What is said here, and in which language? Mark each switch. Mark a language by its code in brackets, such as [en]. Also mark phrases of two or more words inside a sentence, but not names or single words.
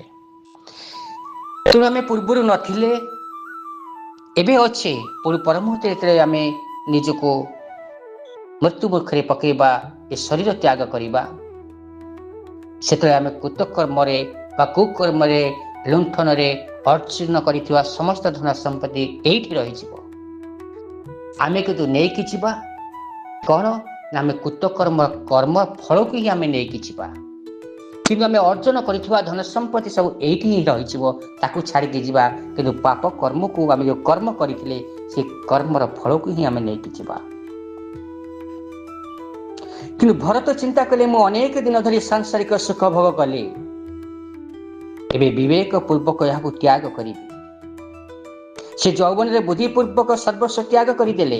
[or] ତେଣୁ ଆମେ ପୂର୍ବରୁ ନଥିଲେ ଏବେ ଅଛେ ପରମୁହୂର୍ତ୍ତ ଆମେ ନିଜକୁ ମୃତ୍ୟୁ ମୁଖରେ ପକେଇବା, ଏ ଶରୀର ତ୍ୟାଗ କରିବା, ସେଥରେ ଆମେ କୁତକର୍ମ ରେ ବା କୁକର୍ମ ରେ ଲୁଣ୍ଠନ ରେ ଅର୍ଜନ କରିଥିବା ସମସ୍ତ ଧନ ସମ୍ପତ୍ତି ଏଠି ରହି ଯିବ। ଆମେ କିଛି ନେଇ କି ଯିବା କେଉଁ ନା ଆମେ କୁତକର୍ମ କର୍ମ ଫଳ କୁ ହିଁ ଆମେ ନେଇ କି ଯିବା, କିନ୍ତୁ ଆମେ ଅର୍ଜନ କରିଥିବା ଧନ ସମ୍ପତ୍ତି ସବୁ ଏଠି ହିଁ ରହି ଯିବ, ତାକୁ ଛାଡ଼ି କି ଯିବା। କିନ୍ତୁ ପାପ କର୍ମ କୁ ଆମେ ଯୋ କର୍ମ କରିଥିଲେ ସେ କର୍ମର ଫଳ କୁ ହିଁ ଆମେ ନେଇ କି ଯିବା। କିନ୍ତୁ ଭରତ ଚିନ୍ତା କଲେ ମୁଁ ଅନେକ ଦିନ ଧରି ସାଂସାରିକ ସୁଖ ଭୋଗ କଲି, ଏବେ ବିବେକ ପୂର୍ବକ ୟହ ତ୍ୟାଗ କରି। ସେ ଯୌବନ ରେ ବୁଦ୍ଧି ପୂର୍ବକ ସର୍ବସ୍ୱ ତ୍ୟାଗ କରିଦେଲେ।